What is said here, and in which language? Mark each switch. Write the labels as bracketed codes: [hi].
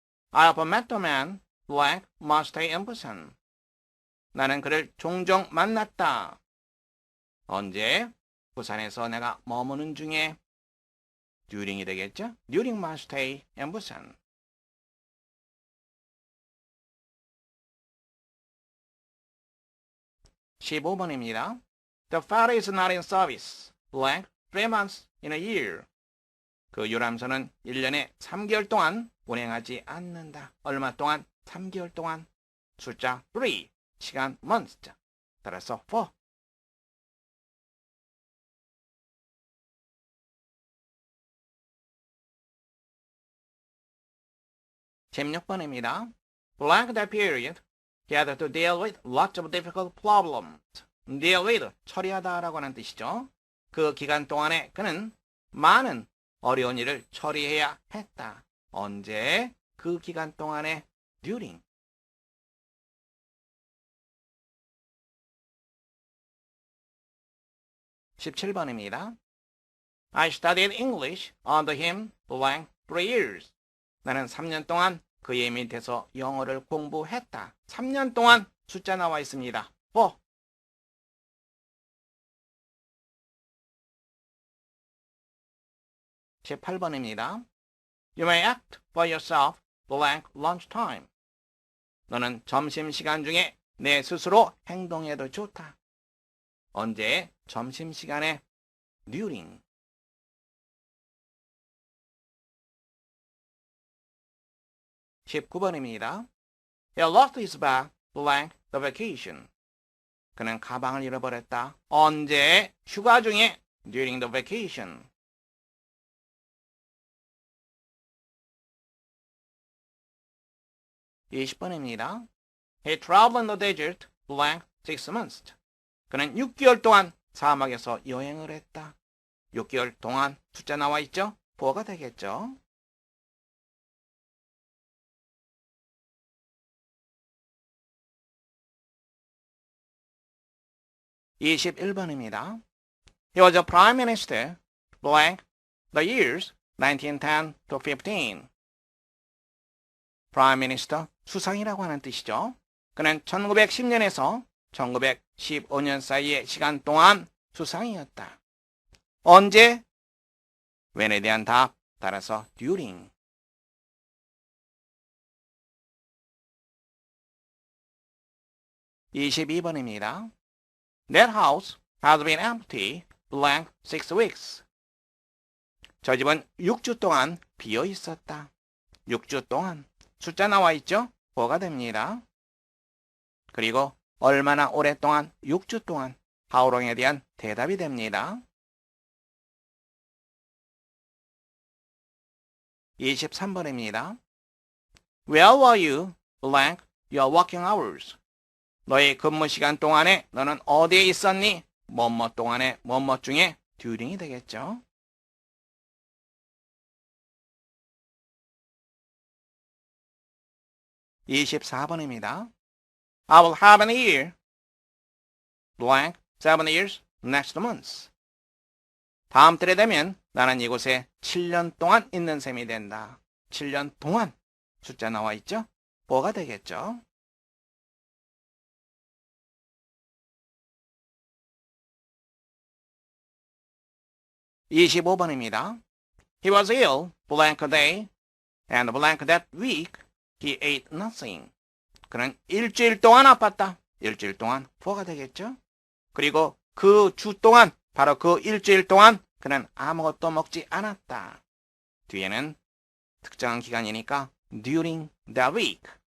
[en] I have met the man blank must stay in person. [ko] 나는 그를 종종 만났다. 언제? 부산에서 내가 머무는 중에. during이 되겠죠? [en] during my stay in Busan. [ko] 15번입니다. [en] The ferry is not in service blank 3 months in a year. [ko] 그 유람선은 1년에 3개월 동안 운행하지 않는다. 얼마 동안? 3개월 동안. 숫자 3, 시간 months. 따라서 4. 16번입니다. [en] Blank that period, he had to deal with lots of difficult problems. [ko] deal with, 처리하다라고 하는 뜻이죠. 그 기간 동안에 그는 많은 어려운 일을 처리해야 했다. 언제? 그 기간 동안에 during. 17번입니다. [en] I studied English under him blank 3 years. [ko] 나는 3년 동안 그의 밑에서 영어를 공부했다. 3년 동안 숫자 나와 있습니다. 4. 18번입니다. [en] You may act for yourself blank lunchtime. [ko] 너는 점심시간 중에 내 스스로 행동해도 좋다. 언제? 점심시간에 during. 19번입니다. [en] He lost his bag blank the vacation. [ko] 그는 가방을 잃어버렸다. 언제? 휴가 중에 [en] during the vacation. [ko] 20번입니다. [en] He traveled in the desert blank 6 months. [ko] 그는 6개월 동안 사막에서 여행을 했다. 6개월 동안 숫자 나와 있죠? 4가 되겠죠? 21번입니다. [en] He was a prime minister, blank, the years 1910 to 15. [ko] prime minister, 수상이라고 하는 뜻이죠. 그는 1910년에서 1915년 사이의 시간 동안 수상이었다. 언제? when에 대한 답, 따라서 during. 22번입니다. [en] That house has been empty blank 6 weeks. [ko] 저 집은 6주 동안 비어 있었다. 6주 동안. 숫자 나와 있죠? 뭐가 됩니다. 그리고 얼마나 오랫동안? 6주 동안. [en] How long [ko] 에 대한 대답이 됩니다. 23번입니다. [en] Where were you blank your working hours? [ko] 너의 근무 시간 동안에 너는 어디에 있었니? 뭐뭐 동안에 뭐뭐 중에 during이 되겠죠. 24번입니다. [en] I will have an year blank 7 years next month. [ko] 다음 달에 되면 나는 이곳에 7년 동안 있는 셈이 된다. 7년 동안 숫자 나와 있죠? 뭐가 되겠죠? 25번입니다. [en] He was ill blank day and blank that week he ate nothing. [ko] 그는 일주일 동안 아팠다. 일주일 동안 뭐가 되겠죠? 그리고 그 주 동안, 바로 그 일주일 동안 그는 아무것도 먹지 않았다. 뒤에는 특정한 기간이니까 [en] during the week.